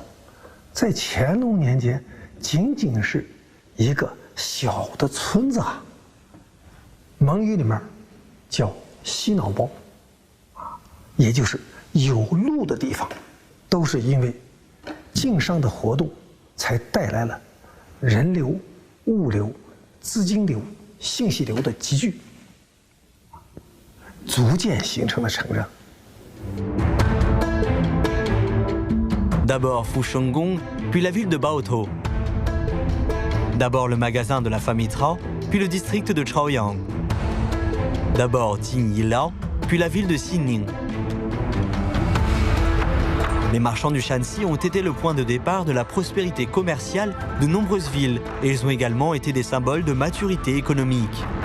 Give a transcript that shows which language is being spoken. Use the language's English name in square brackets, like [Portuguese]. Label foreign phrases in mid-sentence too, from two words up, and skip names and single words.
[Chinese] 在乾隆年间仅仅是一个小的村子蒙语里面叫西脑包，也就是有路的地方，都是因为经商的活动才带来了人流、物流、资金流、信息流的集聚，逐渐形成了城镇。 [French] D'abord Fushenggong, puis la ville de Baotou. D'abord le magasin de la famille Trao, puis le district de Chaoyang. D'abord Jingyilao, puis la ville de Xining. Les marchands du Shanxi ont été le point de départ de la prospérité commerciale de nombreuses villes et ils ont également été des symboles de maturité économique.